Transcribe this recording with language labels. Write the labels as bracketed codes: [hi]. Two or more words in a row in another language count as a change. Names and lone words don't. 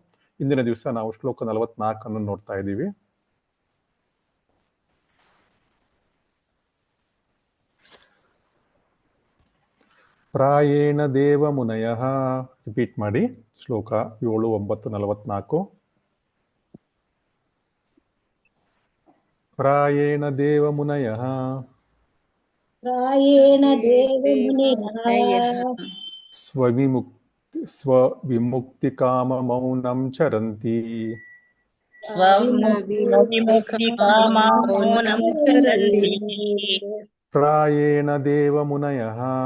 [kn] ಇಂದಿನ ದಿವಸ ನಾವು ಶ್ಲೋಕ 44 ನೋಡ್ತಾ ಇದ್ದೀವಿ. [sa] ಪ್ರಾಯೇಣ ದೇವ ಮುನಯಃ. [kn] ರಿಪೀಟ್ ಮಾಡಿ ಶ್ಲೋಕ 7, 9, 44. [sa] ಪ್ರಾಯೇಣ ದೇವ ಮುನಯಃ ಸ್ವವಿಮುಕ್ತಿ ಕಾಮ ಮೌನಂ ಚರಂತಿ. ಪ್ರಾಯೇಣ ದೇವ ಮುನಯಃ